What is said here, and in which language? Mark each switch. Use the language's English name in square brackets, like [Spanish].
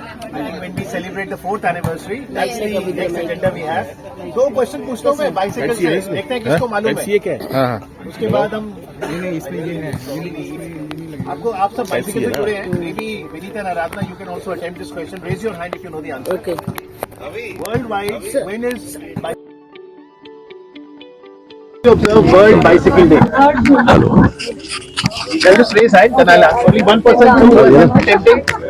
[English] I think when we celebrate the 4th anniversary, that's the next agenda we have. [Hindi] 2 question पूछता हूँ मैं bicycle से, देखते हैं किसको मालूम है। क्या है? हाँ उसके बाद हम आपको, आप सब बाइसाइकिल से जुड़े हैं, may be Vinita and Aradhana, [English] you can also attempt this question. Raise your hand if you know the answer. Okay. Worldwide, when is observe World Bicycle Day? Hello. I'll just raise hand, then I'll ask. Only one person to attempting.